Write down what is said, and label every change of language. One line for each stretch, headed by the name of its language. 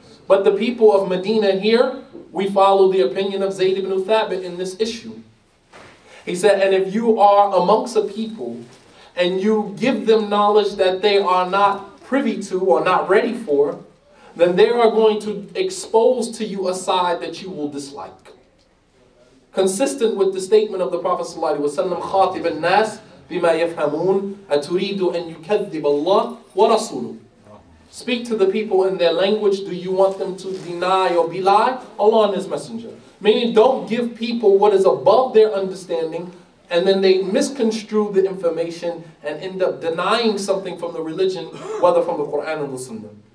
English: But the people of Medina here, we follow the opinion of Zayd ibn Thabit in this issue. He said, and if you are amongst a people and you give them knowledge that they are not privy to or not ready for, then they are going to expose to you a side that you will dislike. Consistent with the statement of the Prophet ﷺ,
Arabic: خَاطِبَ النَّاسِ بِمَا يَفْهَمُونَ أَتُرِيدُ أَن يُكَذِّبَ اللَّهُ وَرَسُولُهُ.
English: Speak to the people in their language. Do you want them to deny or belie Allah and His Messenger? Meaning, don't give people what is above their understanding, and then they misconstrue the information and end up denying something from the religion, whether from the Quran or the Sunnah.